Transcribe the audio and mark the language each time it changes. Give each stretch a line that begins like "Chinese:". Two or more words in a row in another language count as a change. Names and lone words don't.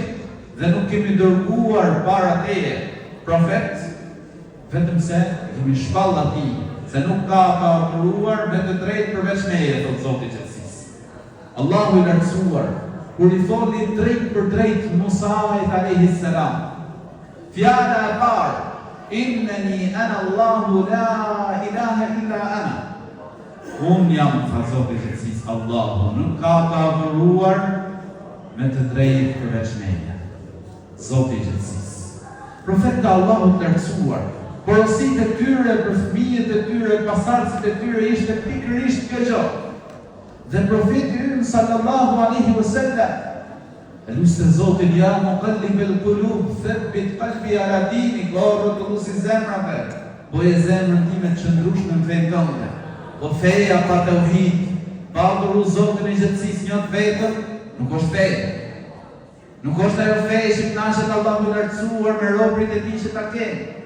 Albanian: Dhe nuk kemi dërguar para teje profet vetëm se kemi shpall atij, se nuk ka adhuruar me të drejtë përveç meje, thot Zoti i gjithësisë. Allahu i lartësuar kur i thoni drejt për drejt Musait
Arabic: عليه السلام,
Albanian: fjala e parë:
Arabic: "إنني أنا الله لا إله إلا أنا."
Albanian: Unë jam, tha Zoti i gjithësisë, Allahu nuk ka të adhuruar me të drejtë përveç meje. Zoti i gjithësisë. Profetë të Allahut lartësuar, porositë e tyre për fëmijët e tyre, pasardhësit e tyre ishte pikërisht kjo gjë. Dhe profeti ynë
Arabic: صلى الله عليه وسلم
Albanian: e lusë Zotin:
Arabic: "يا مقلب القلوب ثبت قلبي على دينك",
Albanian: o rrotulluesi zemrave, boje zemrën time të qëndrueshme në fenë tënde. O feja pa tauhid, pa adhuru Zotin e gjithësisë një të vetëm, nuk është feja. Nuk është ajo feja që kënaqet Allahu i lartësuar me robërit e tij që ta kenë.